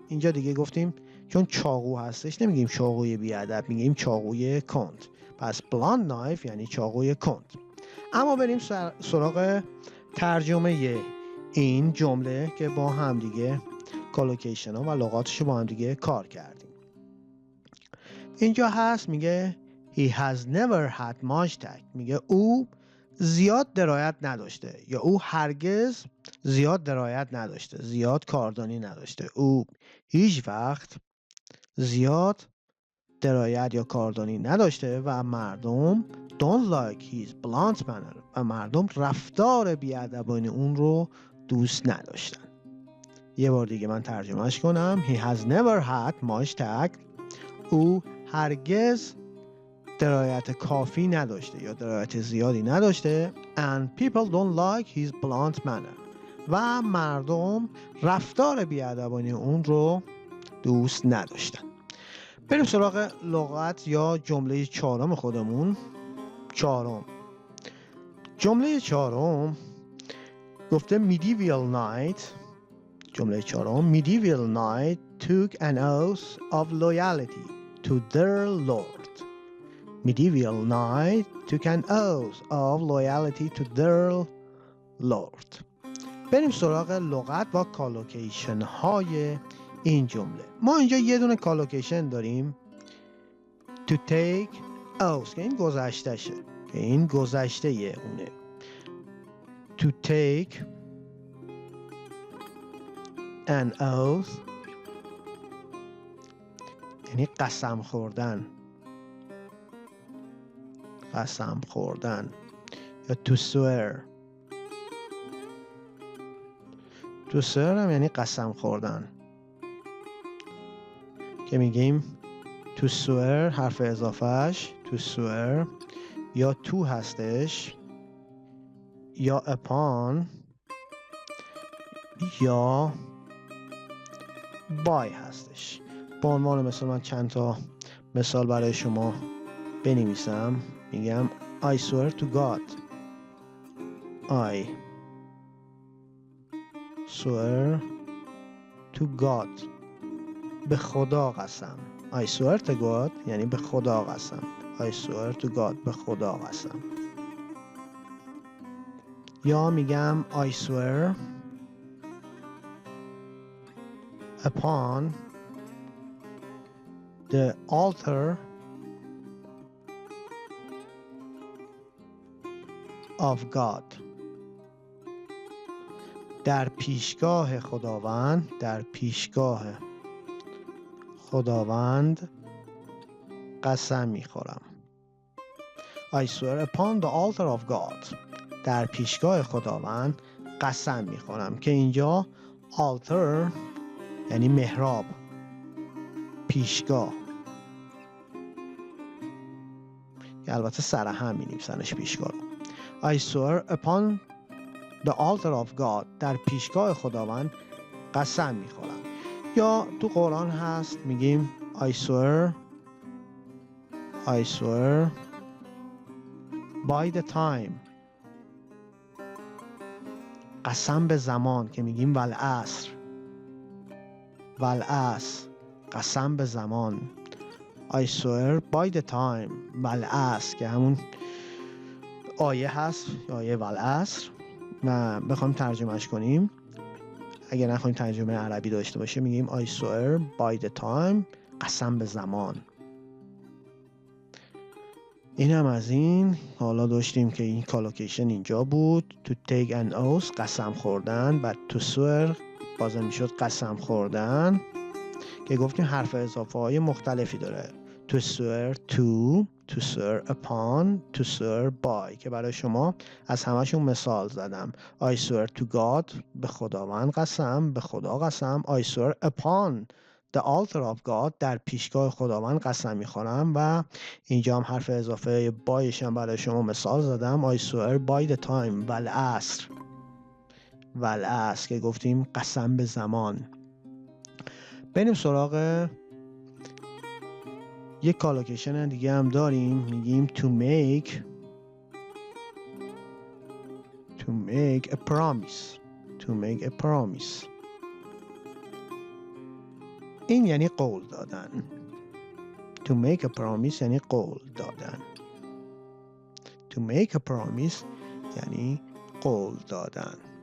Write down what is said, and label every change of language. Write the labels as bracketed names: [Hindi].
[Persian] اینجا دیگه گفتیم چون چاقو هستش نمیگیم چاقوی بی‌ادب، میگیم چاقوی کند. پس [English] blunt knife [Persian] یعنی چاقوی کند. اما بریم سراغ ترجمه این جمله که با هم دیگه کالوکیشن ها و لغاتش با هم دیگه کار کردیم. اینجا هست میگه [English] he has never had much tact. [Persian] میگه او زیاد درایت نداشته، یا او هرگز زیاد درایت نداشته، زیاد کاردانی نداشته. او هیچ وقت زیاد درایت یا کاردانی نداشته و مردم [English] don't like his blunt manner [Persian] و مردم رفتار بی‌ادبانه اون رو دوست نداشتن. یه بار دیگه من ترجمهش کنم. [English] He has never had much tact. [Persian] او هرگز درایت کافی نداشته یا درایت زیادی نداشته. [English] And people don't like his blunt manner [Persian] و مردم رفتار بی‌ادبانه اون رو دوست نداشتن. بریم سراغ لغت یا جمله چهارم خودمون. جمله چهارم گفته [English] medieval knight. [Persian] جمله چهارم [English] medieval knight took an oath of loyalty to their lord. medieval knight took an oath of loyalty to their lord. [Persian] بریم سراغ لغت و کالوکیشن های این جمله. ما اینجا یه دونه کالوکیشن داریم [English] to take oath [Persian] که این گذشتهشه، که این گذشته اونه. [English] to take an oath [Persian] یعنی قسم خوردن، قسم خوردن، یا [English] to swear. to swear [Persian] هم یعنی قسم خوردن که میگیم to swear حرف اضافهش to swear یا to هستش یا upon یا by هستش. به عنوان مثال من چند تا مثال برای شما بنویسم. میگم [English] I swear to God. I swear to God. [Persian] به خدا قسم. [English] I swear to God [Persian] یعنی به خدا قسم. [English] I swear to God [Persian] به خدا قسم. یا میگم [English] I swear upon the altar of God. [Persian] در پیشگاه خداوند، در پیشگاه خداوند قسم میخورم. [English] I swear upon the altar of God. [Persian] در پیشگاه خداوند قسم میخورم که اینجا altar یعنی محراب، پیشگاه، که البته سر هم می‌نویسنش پیشگاه رو. [English] I swear upon the altar of God. [Persian] در پیشگاه خداوند قسم میخورم. یا تو قرآن هست میگیم [English] I swear by the time. [Persian] قسم به زمان که میگیم والعصر، والعصر، قسم به زمان. [English] I swear by the time [Persian] والعصر که همون آیه هست، آیه والعصر. و بخوایم ترجمهش کنیم، اگر نخوایم ترجمه عربی داشته باشه، میگیم [English] I swear by the time، [Persian] قسم به زمان. این هم از این. حالا داشتیم که این کالوکیشن اینجا بود [English] to take an oath [Persian] قسم خوردن، بعد [English] to swear [Persian] بازم میشد قسم خوردن که گفتیم حرف اضافه های مختلفی داره. [English] to swear to swear upon to swear by [Persian] که برای شما از همشون مثال زدم. [English] I swear to God [Persian] به خداوند قسم، به خدا قسم. [English] I swear upon the altar of God [Persian] در پیشگاه خداوند قسم میخورم. و اینجا هم حرف اضافه بایش هم برای شما مثال زدم. [English] I swear by the time [Persian] والعصر، والعصر که گفتیم قسم به زمان. بریم سراغ یک کالوکیشن دیگه هم داریم، میگیم [English] to make a promise. to make a promise [Persian] این یعنی قول دادن. [English] to make a promise [Persian] یعنی قول دادن. to make a promise یعنی قول دادن.